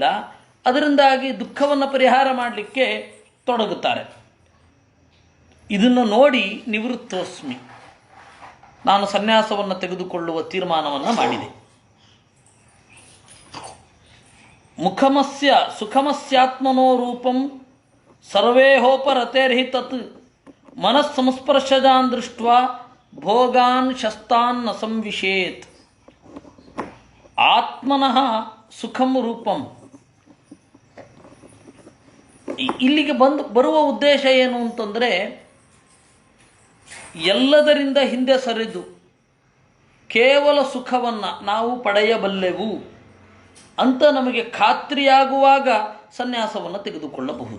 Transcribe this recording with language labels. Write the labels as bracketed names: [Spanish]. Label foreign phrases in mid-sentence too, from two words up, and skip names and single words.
[Kannada] ಅದರಿಂದಾಗಿ ದುಃಖವನ್ನು ಪರಿಹಾರ ಮಾಡಲಿಕ್ಕೆ ತೊಡಗುತ್ತಾರೆ. ಇದನ್ನು ನೋಡಿ ನಿವೃತ್ತೋಸ್ಮಿ, ನಾನು ಸನ್ಯಾಸವನ್ನು ತೆಗೆದುಕೊಳ್ಳುವ ತೀರ್ಮಾನವನ್ನು ಮಾಡಿದೆ. [Sanskrit] ಮುಖಮಸ್ಯ ಸುಖಮಸ್ಯಾತ್ಮನೋ ರೂಪಂ ಸರ್ವೇಹೋಪರತೇರ್ಹಿ ತತ್ ಮನಸ್ಸಂಸ್ಪರ್ಶಜಾನ್ ದೃಷ್ಟ್ವಾ ಭೋಗಾನ್ ಶಸ್ತಾನ್ ನ ಸಂವಿಶೇತ್. ಆತ್ಮನಃ ಸುಖಂ ರೂಪಂ. [Kannada] ಇಲ್ಲಿಗೆ ಬರುವ ಉದ್ದೇಶ ಏನು ಅಂತಂದರೆ, ಎಲ್ಲದರಿಂದ ಹಿಂದೆ ಸರಿದು ಕೇವಲ ಸುಖವನ್ನು ನಾವು ಪಡೆಯಬಲ್ಲೆವು ಅಂತ ನಮಗೆ ಖಾತ್ರಿಯಾಗುವಾಗ ಸನ್ಯಾಸವನ್ನು ತೆಗೆದುಕೊಳ್ಳಬಹುದು.